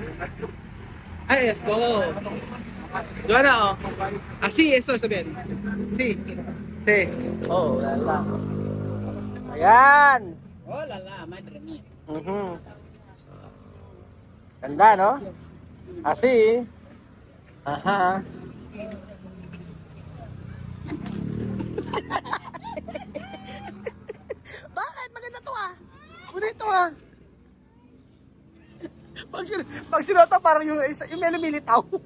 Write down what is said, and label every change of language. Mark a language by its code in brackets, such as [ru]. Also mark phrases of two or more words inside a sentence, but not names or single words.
[es] Ay, esto. Joanna, Así, esto está bien. Sí. Lala. [tl] Ayan. [es] Lala, madre mía. [tl] Ganda, no? Así. Aha. Bakit? Maganda to, Bonito, Pag sinuot parang yung may lumilitaw.